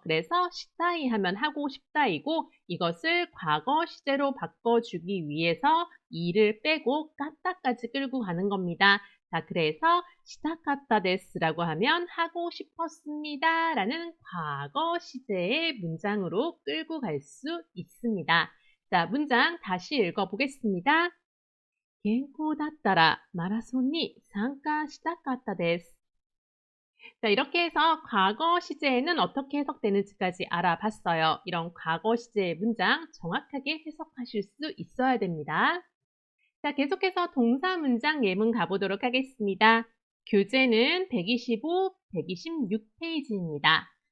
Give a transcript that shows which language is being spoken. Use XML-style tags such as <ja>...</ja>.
<ko>그래서 시타이 하면 하고 싶다이고 이것을 과거 시제로 바꿔주기 위해서 이를 빼고 까따까지 끌고 가는 겁니다. 자, 그래서 시타카타 데스라고 하면 하고 싶었습니다 라는 과거 시제의 문장으로 끌고 갈 수 있습니다. 자, 문장 다시 읽어보겠습니다.</ko> <ja>겐코だったらマラソンに参加したかったです.</ja> <ko>자, 이렇게 해서 과거 시제에는 어떻게 해석되는지까지 알아봤어요. 이런 과거 시제의 문장 정확하게 해석하실 수 있어야 됩니다. 자, 계속해서 동사 문장 예문 가보도록 하겠습니다. 교재는 125, 126페이지입니다.</ko>